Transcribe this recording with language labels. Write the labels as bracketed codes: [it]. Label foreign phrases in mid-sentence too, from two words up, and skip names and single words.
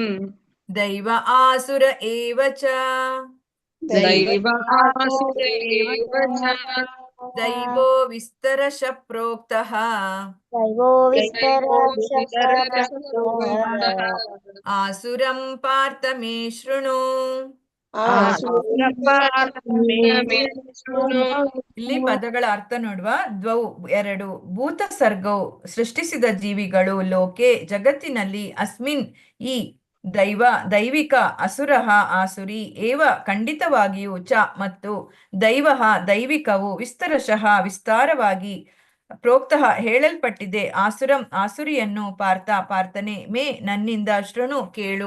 [sa] दैव आसुर एव च दैवो विस्तरश प्रोक्तः आसुरं पार्थ मे शृणु [kn] ಇಲ್ಲಿ ಪದಗಳ ಅರ್ಥ ನೋಡುವ. ದ್ವೌ ಎರಡು, ಭೂತ ಸರ್ಗವು ಸೃಷ್ಟಿಸಿದ ಜೀವಿಗಳು, ಲೋಕೆ ಜಗತ್ತಿನಲ್ಲಿ, ಅಸ್ಮಿನ್ ಈ, ದೈವಿಕ ಅಸುರಃ ಆಸುರಿ, ಏವ ಖಂಡಿತವಾಗಿಯೂ, ಚ ಮತ್ತು, ದೈವಃ ದೈವಿಕವು, ವಿಸ್ತರಶಃ ವಿಸ್ತಾರವಾಗಿ, ಪ್ರೋಕ್ತಃ ಹೇಳಲ್ಪಟ್ಟಿದೆ, ಆಸುರಂ ಆಸುರಿಯನ್ನು, ಪಾರ್ಥನೆ ಮೇ ನನ್ನಿಂದ, ಶೃಣು ಕೇಳು.